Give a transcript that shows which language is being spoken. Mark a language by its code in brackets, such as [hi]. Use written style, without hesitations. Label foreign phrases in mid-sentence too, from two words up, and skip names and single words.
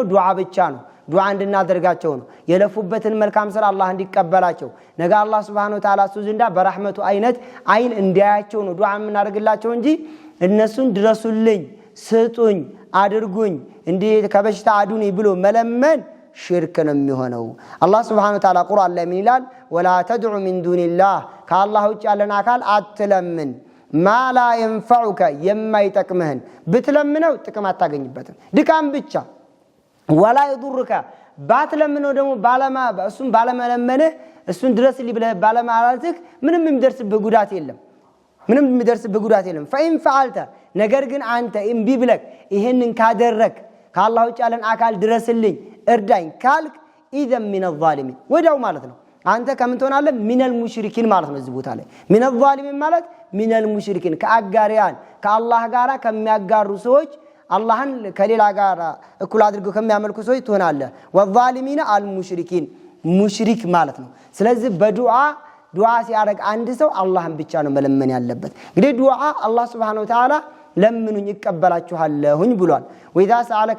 [am] ዱዓ ብቻ ነው። ዱዓ እንድናደርጋቸው ነው። የለፉበትን መልካም ስራ አላህ እንዲቀበላቸው ነገ አላህ [ar] سبحانه وتعالى [am] ዘንዳ በረህመቱ አይን እንዲያያቸው ነው ዱዓ የምናደርግላቸው እንጂ እነሱን ድረሱልኝ ስጡኝ አድርጉኝ እንዲህ ከበሽታ አዱኝ ብሎ መለመን ሽርክ ነው የሚሆነው። አላህ [ar] سبحانه وتعالى [am] ቁርአን ላይ ምን ይላል? [ar] ولا تدع من دون الله [am] ከአላህ ውጭ ያለን አካል አትለምን [ar] ما لا ينفعك [am] የማይጠቅምህን ብትለምነው ጥቅም አታገኝበትም ድካም ብቻ [ar] ولا يضرك [am] ባትለምነው ደግሞ እሱን ባለመለመንህ እሱን ድረስልኝ ብለህ ባለማለትህ ምንም የሚደርስብህ ጉዳት የለም [ar] فإن فعلت [am] ነገር ግን አንተ እምቢ ብለህ ይሄንን ካደረክ ከአላህ ውጭ ያለን አካል ድረስልኝ እርዳኝ ካልክ [ar] إذا من الظالمين [am] ወዲያው ማለት ነው አንተ ከምን ትሆናለህ? [ar] من المشركين [am] ማለት ነው። እዚህ ቦታ ላይ [ar] من الظالمين [am] ማለት [ar] من المشركين [am] ከአጋሪያን ከአላህ ጋር ከሚያጋሩ ሰዎች አላህን ከሌላ ጋር እኩል አድርገው ከሚያመልኩ ሰዎች ትሆናለህ። [ar] والظالمين المشركين [am] ሙሽሪክ ማለት ነው። ስለዚህ በዱዓ ሲያደርግ አንድ ሰው አላህን ብቻ ነው መለመን ያለበት። እንግዲህ ዱዓ አላህ [ar] سبحانه وتعالى [am] ለምኑኝ ይቀበላችኋለሁኝ ብሏል። [ar] وإذا سألك